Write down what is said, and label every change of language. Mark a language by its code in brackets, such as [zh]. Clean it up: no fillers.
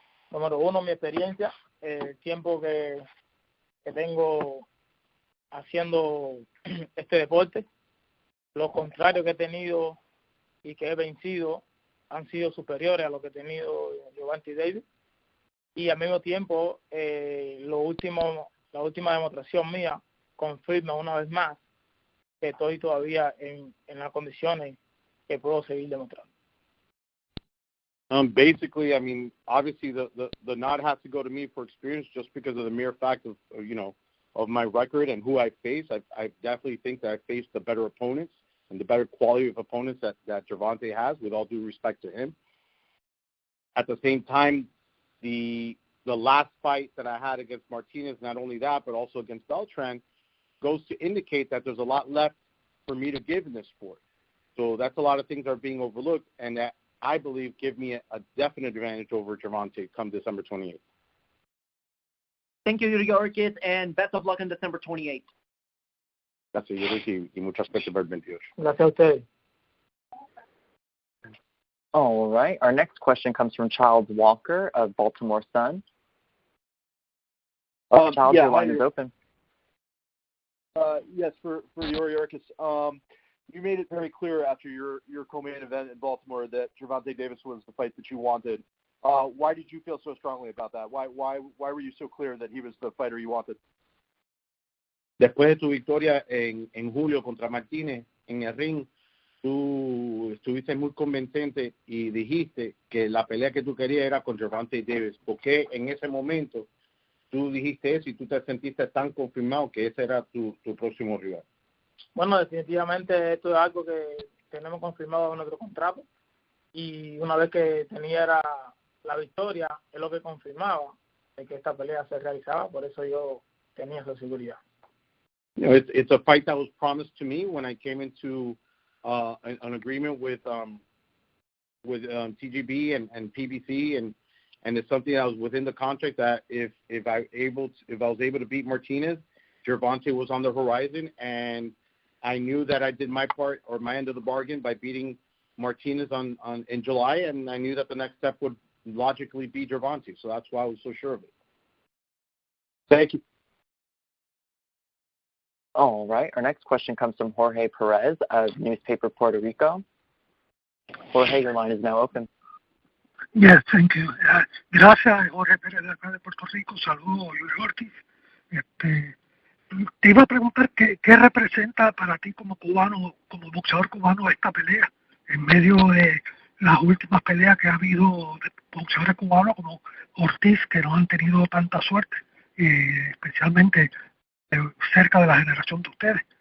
[es] Número uno, mi experiencia, el tiempo que tengo haciendo este deporte, los contrarios que he tenido y que he vencido han sido superiores a lo que he tenido Gervonta Davis, y al mismo tiempo la última demostración mía confirma una vez más que estoy todavía en las condiciones que puedo seguir demostrando. [en] Basically, obviously the nod has to go to me for experience just because of the mere fact of of my record and who I face. I definitely think that I faced the better opponents and the better quality of opponents that Gervonta has, with all due respect to him. At the same time, the last fight that I had against Martinez, not only that, but also against Beltran, goes to indicate that there's a lot left for me to give in this sport. So that's a lot of things that are being overlooked, and that I believe give me a definite advantage over Gervonta come December 28th. Thank you, Yuriorkis, and best of luck on December 28th. [es] Gracias, Yuriorkis, y mucha suerte para el 28. Gracias a ustedes. [en] All right. Our next question comes from Charles Walker of Baltimore Sun. Charles, your line is open. Yes, for Yuriorkis. You made it very clear after your co-main event in Baltimore that Gervonta Davis was the fight that you wanted. Why did you feel so strongly about that? Why were you so clear that he was the fighter you wanted? [es] Después de tu victoria en julio contra Martínez en el ring, tú estuviste muy convincente y dijiste que la pelea que tú querías era con Gervonta Davis. ¿Por qué en ese momento tú dijiste eso y tú te sentiste tan confirmado que ese era tu próximo rival? Bueno, definitivamente esto es algo que tenemos confirmado en nuestro contrato, y una vez que tenía la victoria es lo que confirmaba de que esta pelea se realizaba, por eso yo tenía esa seguridad. [en] It's a fight that was promised to me when I came into an agreement with TGB and PBC, and it's something that was within the contract that if I was able to beat Martinez, Gervonta was on the horizon, and I knew that I did my part or my end of the bargain by beating Martinez in July, and I knew that the next step would logically be Gervonta, so that's why I was so sure of it. Thank you. All right. Our next question comes from Jorge Perez of Newspaper Puerto Rico. Jorge, your line is now open. Yes, thank you. [es] Gracias, Jorge Pérez de acá de Puerto Rico. Saludos, Yuriorkis. Te iba a preguntar qué representa para ti como cubano, como boxeador cubano, esta pelea en medio de las últimas peleas que ha habido de boxeadores cubanos como Ortiz, que no han tenido tanta suerte, especialmente cerca de la generación de ustedes.